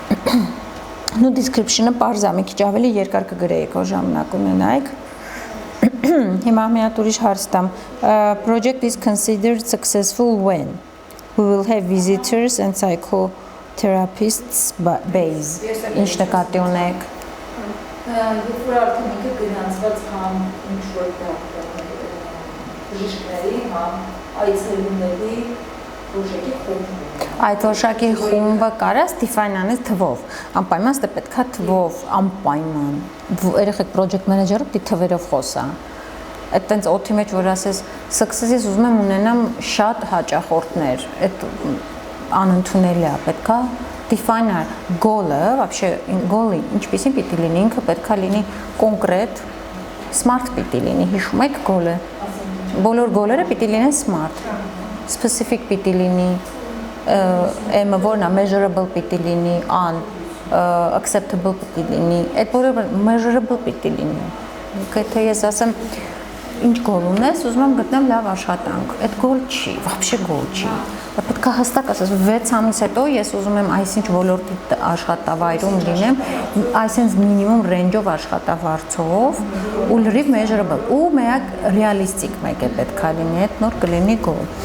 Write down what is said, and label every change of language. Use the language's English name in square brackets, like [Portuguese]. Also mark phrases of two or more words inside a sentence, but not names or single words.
[Armenian] Ну description-ը parza մի քիչ ավելի երկար կգրեի, քո ժամանակ ունենայիք։ Հիմա միատ ուրիշ հարց տամ։ [English] Project is considered successful when we will have visitors and psychotherapists base. [Armenian] Ինչ նկատի ունեք։ Երբ որ արդեն ինքը գնացված համ ինչ որ բժիշկների, համ այցելուների որոշակի խումբ։ Այդ որոշակի խումբը կարաս define անես թվով։ Անպայման ստե պետքա թվով, անպայման։ Երեխեք [English] project manager- [Armenian] ը պիտի թվերով խոսա։ Այդ տենց օթի մեջ որ ասես success-ից ուզում եմ ունենամ շատ հաճախորդներ։ Այդ անընդունելի է, պետքա [English] define goal- [Armenian] ը, вообще goal-ը ինչպեսին պիտի լինի, ինքը պետքա լինի կոնկրետ, smart պիտի լինի, հիշում եք goal-ը։ Բոլոր goal-երը պիտի լինեն smart, specific պիտի լինի, M-ը որն է measurable պիտի լինի, acceptable պիտի լինի, այդ բոլորը measurable պիտի լինի։ Եթե ես ասեմ ինչ goal ունես, ուզում եմ գտնեմ լավ աշխատանք, այդ goal չի, вообще goal չի։ Պետք է հստակ ասես 6 ամիս հետո ես ուզում եմ այսինչ ոլորտի աշխատավայրում լինեմ, այսինչ մինիմում range-ով աշխատավարձով ու լրիվ measurable ու միակ realistic մեկ է պետք է լինի, այդ նոր կլինի goal։